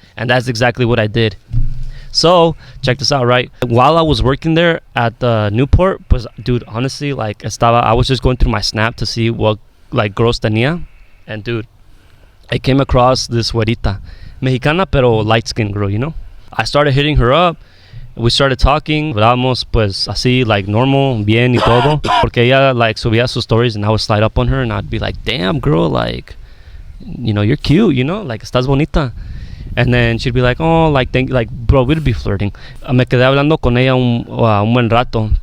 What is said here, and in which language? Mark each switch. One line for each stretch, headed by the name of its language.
English: And that's exactly what I did. So, check this out, right? While I was working there at the Newport, dude, honestly, like, I was just going through my Snap to see what, like, girls tenía. And, dude, I came across this güerita, mexicana, pero light-skinned girl, you know? I started hitting her up. We started talking.
Spanish: Hablábamos, pues, así, like, normal, bien y todo. Porque ella,
English: like,
Spanish: subía sus stories,
English: and I would slide up on her, and I'd be like, damn, girl, like, you know, you're cute, you know? Like,
Spanish: estás bonita.
English: And then she'd be like, oh, like, like, bro, we'd be flirting.
Spanish: Me quedé hablando con ella un buen rato.